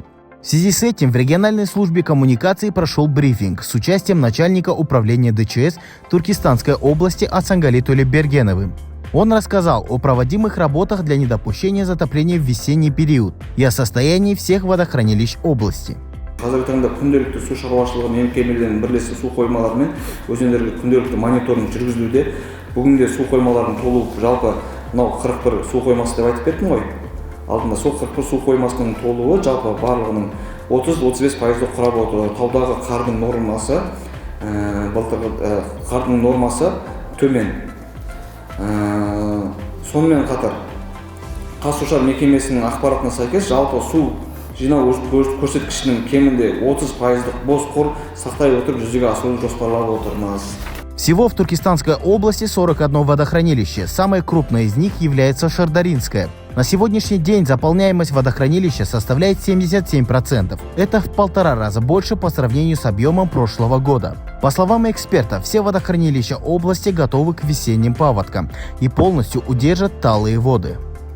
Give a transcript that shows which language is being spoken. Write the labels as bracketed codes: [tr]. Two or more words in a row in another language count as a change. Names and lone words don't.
[ru] В связи с этим в региональной службе коммуникации прошел брифинг с участием начальника управления ДЧС Туркестанской области Асангали Толебергеновым. Он рассказал о проводимых работах для недопущения затопления в весенний период и о состоянии всех водохранилищ области. [kk] Қазіргі таңда күнделікті су шаруашылығы мекемелерінің бірлескен су қоймаларымен өзендерге күнделікті мониторинг жүргізілуде. Бүгінде су қоймаларының толуы жалпы мынау 41 су қоймасы деп айтып бердім ғой. Алдында сол 41 су қоймасының толуы жалпы барлығының 30-35% құрап отыр. Таудағы қардың нормасы, былтырғы қардың нормасы төмен. Сонымен қатар Қазсушар мекемесінің ақпаратына сәйкес жалпы су жинау көрсеткішінің кемінде 30% бос қор сақтай отырып жүзеге асыруды жоспарлап отырмыз. [ru] Всего в Туркестанской области 41 водохранилище. Самое крупное из них является Шардаринское. На сегодняшний день заполняемость водохранилища составляет 77%. Это в 1,5 раза больше по сравнению с объемом прошлого года. По словам экспертов, все водохранилища области готовы к весенним паводкам и полностью удержат талые воды.